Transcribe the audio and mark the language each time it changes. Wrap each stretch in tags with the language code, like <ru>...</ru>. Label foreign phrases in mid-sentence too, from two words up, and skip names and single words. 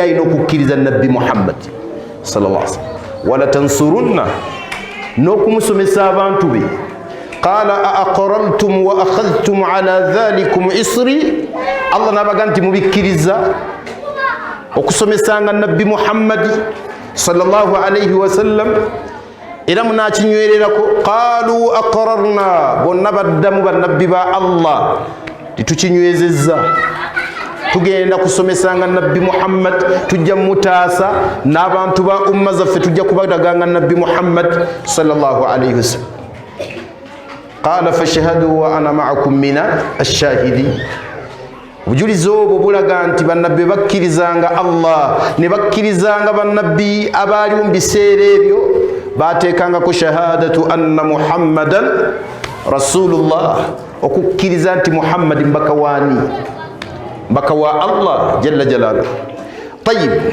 <lg>alina okukkiriza nabbi Muhammad</lg> <ar>صلى الله عليه وسلم ولا تنصرنه</ar> <lg>n'okumusomesa abantu be</lg> <ar>قال أأقررتم وأخذتم على ذلكم إصري</ar> <lg>Allah nabaga nti mubikkiriza okusomesanga nabbi Muhammad</lg> <ar>صلى الله عليه وسلم</ar> <lg>era munakinywererako</lg> <ar>قالوا أقررنا</ar> <lg>bonna baddamu bannabbi ba Allah titukinywezezza tugenda kusomesanga nabbi Muhammad tujja mutaasa n'abantu ba umma zaffe tujja kubadaganga nabbi Muhammad</lg> <ar>صلى الله عليه وسلم قال فاشهدوا وأنا معكم من الشاهدين</ar> <lg>obujulizi obwo bulaga nti bannabbi bakkirizanga Allah ne bakkirizanga bannabbi abaaliwo mu biseera ebyo bateekangako</lg> <ar>شهادة أن محمدا رسول الله</ar> <lg>okukkiriza nti Muhammad mbaka waani mbaka wa Allah</lg> <ar>جل جلاله</ar> <lg>tayib</lg>